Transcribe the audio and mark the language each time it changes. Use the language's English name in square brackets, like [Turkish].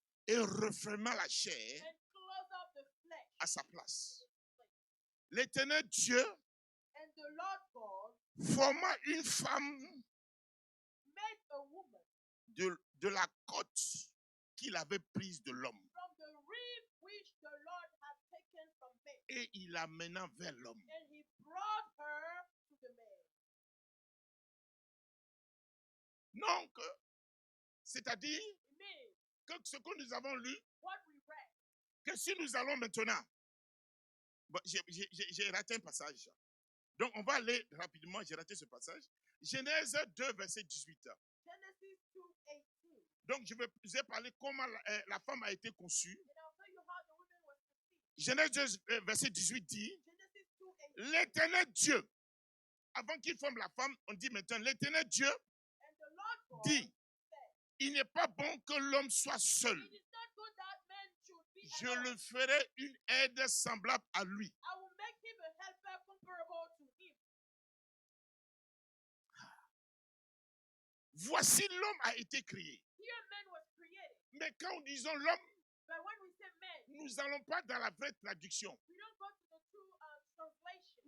[French] et referma la chair [English] and closed up the flesh. [French] à sa place. L'Éternel Dieu [English] And the Lord God [French] forma une femme [English] made a woman [French] de la côte qu'il avait prise de l'homme [English] from the rib which the Lord had taken from man. [French] et il l'amena vers l'homme. [English] And he brought her to the man. [French] Donc, c'est-à-dire [English] It means [French] que ce que nous avons lu, [English] what we read. [French] que si nous allons maintenant, bon, j'ai raté un passage. Donc, on va aller rapidement, j'ai raté ce passage. Genèse 2, verset 18. [English] Genesis 2:18. [French] Donc, je vais parler comment la femme a été conçue. [English] And I'll tell you how the woman was conceived. [French] Genèse 2, verset 18 dit, [English] Genesis 2:18. [French] l'Éternel Dieu, avant qu'il forme la femme, on dit maintenant, l'Éternel Dieu [English] And the Lord God [French] dit, [English] said, [French] il n'est pas bon que l'homme soit seul. [English] it is not good that man should be [French] Je [English] alone. [French] le ferai une aide semblable à lui. [English] I will make him a helper comparable to him. [French] Voici l'homme a été créé. [English] Here man was created. [French] Mais quand nous disons l'homme, [English] But when we say man, [French] nous n'allons pas dans la vraie traduction. [English] we don't go to the true translation.